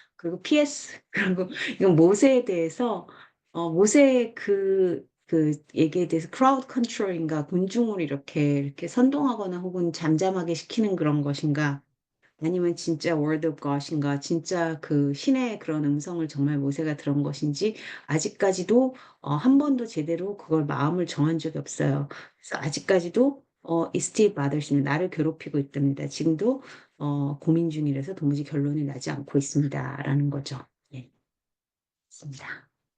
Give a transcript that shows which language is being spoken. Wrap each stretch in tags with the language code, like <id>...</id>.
<ko>그리고 PS 그리고 이건 모세에 대해서 모세의 그 얘기에 대해서 crowd control인가 군중을 이렇게 선동하거나 혹은 잠잠하게 시키는 그런 것인가 아니면 진짜</ko> <en>word of God</en> <ko>인가 진짜 그 신의 그런 음성을 정말 모세가 들은 것인지 아직까지도 한 번도 제대로 그걸 마음을 정한 적이 없어요. 그래서 아직까지도</ko> <en>it still bothers me.</en> <ko>나를 괴롭히고 있답니다. 지금도 고민 중이라서 도무지 결론이 나지 않고 있습니다."라는 거죠. 예. 맞습니다.</ko>